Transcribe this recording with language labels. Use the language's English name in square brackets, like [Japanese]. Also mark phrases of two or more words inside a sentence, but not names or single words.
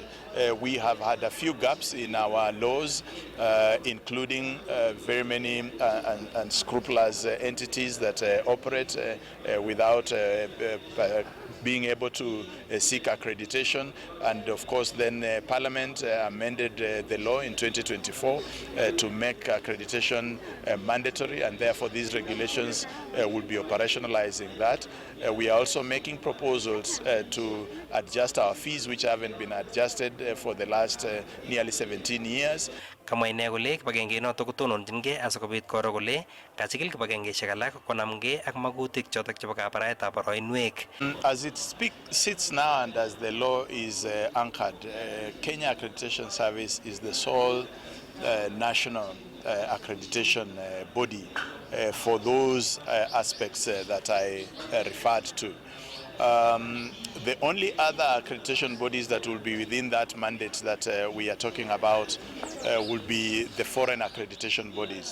[English] We have had a few gaps in our laws, including very many unscrupulous entities that operate without being able to seek accreditation, and of course then Parliament amended the law in 2024 to make accreditation mandatory, and therefore these regulations will be operationalizing that. We are also making proposals to adjust our fees, which haven't been adjusted for the last nearly 17 years. [Kalenjin] Kamwa ine kole kibagenge notok kotononjingei asikobit koro kole kachikil kibagengeishek alak konamgei ak magutik chotok chebo kabaraetab boroinwek. [English] As it sits now and as the law is anchored, Kenya Accreditation Service is the sole national accreditation body for those aspects that I referred to. The only other accreditation bodies that will be within that mandate that we are talking about will be the foreign accreditation bodies.